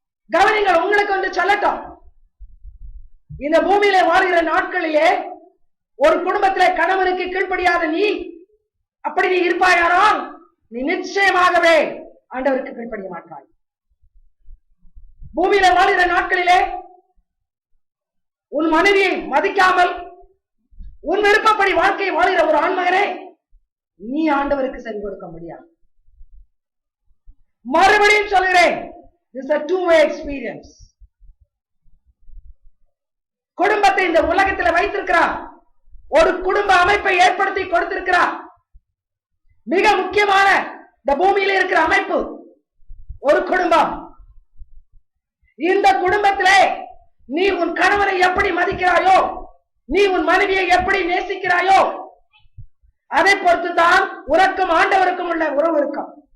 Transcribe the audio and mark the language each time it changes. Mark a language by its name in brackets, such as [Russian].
[Tamil] கவனிங்கள், உங்களுக்கு வந்து சொல்லட்டும். இந்த பூமியில வாழ்கிற நாட்களிலே ஒரு குடும்பத்திலே கணவனுக்கு கீழ்ப்படியாத நீ அப்படி நீ இருப்பாயானால் நீ நிச்சயமாகவே ஆண்டவருக்கு கீழ்ப்படிய மாட்டாய். பூமியில வாழ்கிற நாட்களிலே உன் மனைவியை மதிக்காமல் உன் விருப்பப்படி வாழ்க்கையை வாழ்கிற ஒரு ஆண்மகனே நீ ஆண்டவருக்கு செவி கொடுக்க முடியாது. மறுபடியும் சொல்கிறேன், [English] this is a two-way experience. [Tamil] குடும்பத்தை இந்த உலகத்தில் வைத்திருக்கிறார், ஒரு குடும்ப அமைப்பை ஏற்படுத்தி கொடுத்திருக்கிறார். மிக முக்கியமான இந்த பூமியில இருக்கிற அமைப்பு ஒரு குடும்பம். இந்த குடும்பத்திலே நீ உன் கணவனை எப்படி மதிக்கிறாயோ, நீ உன் மனைவியை எப்படி நேசிக்கிறாயோ, அதை பொறுத்துதான் உனக்கும் ஆண்டவருக்கும் உள்ள உறவு இருக்கும்.